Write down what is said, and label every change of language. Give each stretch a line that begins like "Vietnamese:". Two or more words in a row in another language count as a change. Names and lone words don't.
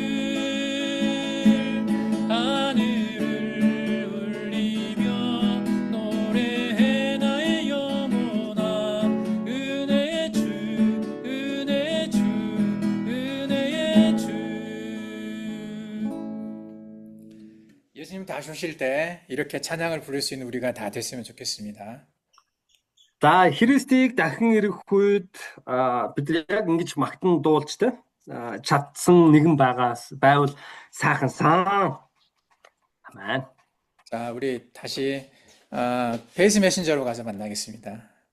Korean: 하늘을 울리며 노래해 나의 영혼아 은혜의 주 은혜의 주 은혜의 주 예수님 다시 오실 때 이렇게 찬양을 부를 수 있는 우리가 다 됐으면 좋겠습니다.
Mongolian: За Христийг дахин ирэх үед бид яг ингэж магтан дуулж чадсан нэгэн байвал сайхан сан.
Korean: 아멘. 자, 우리 다시 페이스 메신저로 가서 만나겠습니다.